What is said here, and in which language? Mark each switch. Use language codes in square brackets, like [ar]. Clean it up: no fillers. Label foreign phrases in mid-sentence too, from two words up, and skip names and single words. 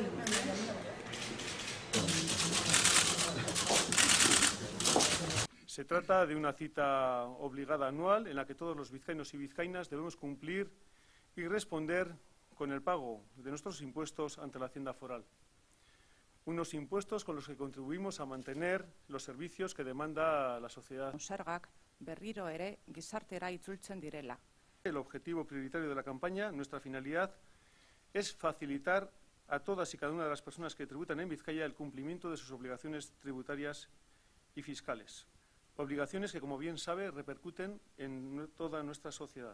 [es] Se trata de una cita obligada anual en la que todos los vizcaínos y vizcaínas debemos cumplir y responder con el pago de nuestros impuestos ante la Hacienda Foral. Unos impuestos con los que contribuimos a mantener los servicios que demanda la sociedad. [eu] Zergak berriro ere gizartera itzultzen direla. [es] El objetivo prioritario de la campaña, nuestra finalidad, es facilitar a todas y cada una de las personas que tributan en Vizcaya el cumplimiento de sus obligaciones tributarias y fiscales. Obligaciones que, como bien sabe, repercuten en toda nuestra sociedad.